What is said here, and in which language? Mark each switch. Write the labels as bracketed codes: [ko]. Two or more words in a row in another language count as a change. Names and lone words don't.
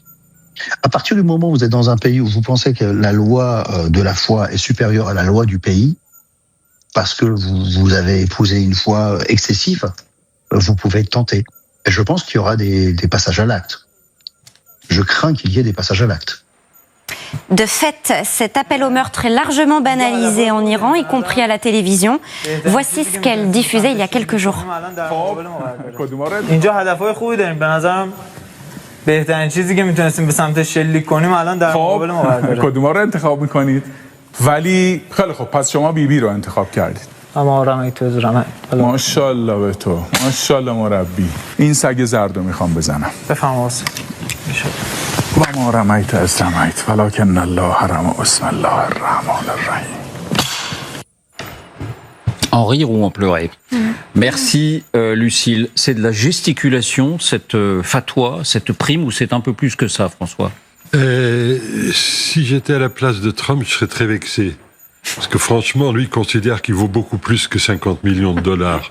[fr] À partir du moment où vous êtes dans un pays où vous pensez que la loi de la foi est supérieure à la loi du pays, parce que vous avez épousé une foi excessive, vous pouvez être tenté. Et je pense qu'il y aura des passages à l'acte. Je crains qu'il y ait des passages à l'acte. De fait, cet appel au meurtre est largement banalisé en Iran, y compris à la télévision. Voici ce qu'elle diffusait il y a quelques jours. [fa] ولی خیلی خوب پس شما بیبی رو انتخاب کردید. ماشاءالله به تو. ماشاءالله مربی. این سگ زرد رو میخوام بزنم. بفهم [ar] و ما رمیت از رمیت ولکن الله رمی بسم الله الرحمن الرحیم. [fr] En rire ou en pleurer. Merci Lucille. C'est de la gesticulation, cette fatwa, cette prime, ou c'est un peu plus que ça, François ? Si j'étais à la place de Trump, je serais très vexé. Parce que franchement, lui, il considère qu'il vaut beaucoup plus que 50 millions de dollars.